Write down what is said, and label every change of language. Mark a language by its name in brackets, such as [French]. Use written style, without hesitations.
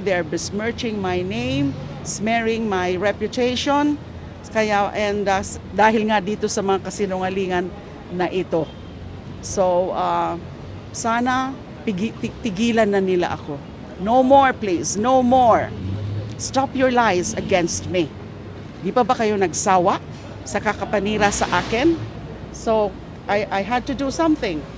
[English] They're besmirching my name, smearing my reputation. [Filipino] Kaya, dahil nga dito sa mga kasinungalingan na ito. So, sana tigilan na nila ako. [English] No more, please. No more. Stop your lies against me. [Filipino] Di pa ba kayo nagsawa sa kakapanira sa akin? [English] So, I had to do something.